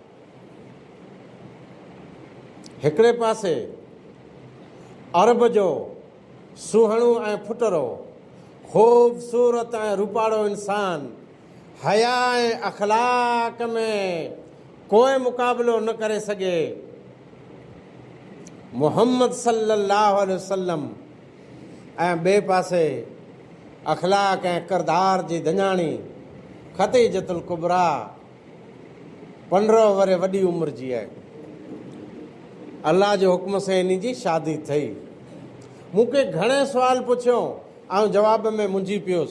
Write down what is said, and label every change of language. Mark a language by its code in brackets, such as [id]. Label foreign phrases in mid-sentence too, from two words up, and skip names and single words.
[sd] हिकिड़े पासे अरब जो सुहिणो ऐं फुटरो ख़ूबसूरत ऐं रूपाड़ो इंसान, हया ऐं अखलाक में कोई मुक़ाबिलो न करे सघे, मुहम्मद [ar] صلى الله عليه وسلم [sd] ऐं ॿिए पासे अखलाक ऐं किरदार जी दञाणी ख़तीजतुल कुबरा 15 वरे वॾी उमिरि जी आहे। अल्लाह जे हुक्म सां इन जी शादी थी। मूंखे घणे सुवाल पुछियो, ऐं जवाब में मुंझी पियोसि।